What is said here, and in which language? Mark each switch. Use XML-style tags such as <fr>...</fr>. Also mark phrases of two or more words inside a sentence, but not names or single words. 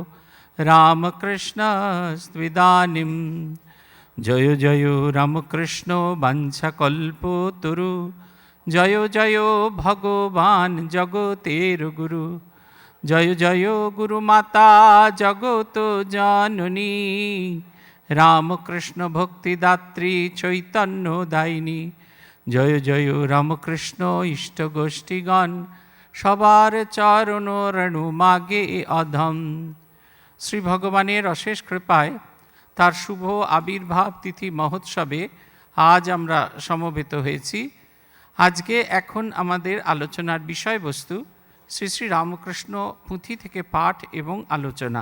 <bn>রামকৃষ্ণস্ত্বিদানীং জয়ো জয়ো রামকৃষ্ণো বাঞ্ছাকল্পতরু জয়ো জয়ো ভগবান জগতের গুরু জয়ো জয়ো গুরুমাতা জগত জননী রামকৃষ্ণ ভক্তিদাত্রী চৈতন্যদায়িনী জয় জয় রামকৃষ্ণ ইষ্টগোষ্ঠীগণ সবার চরণ রেণু মাগে অধম। শ্রী ভগবানের অশেষ কৃপায় তার শুভ আবির্ভাব তিথি মহোৎসবে আজ আমরা সমবেত হয়েছি। আজকে এখন আমাদের আলোচনার বিষয়বস্তু শ্রী শ্রী রামকৃষ্ণ পুঁথি থেকে পাঠ এবং আলোচনা।</bn>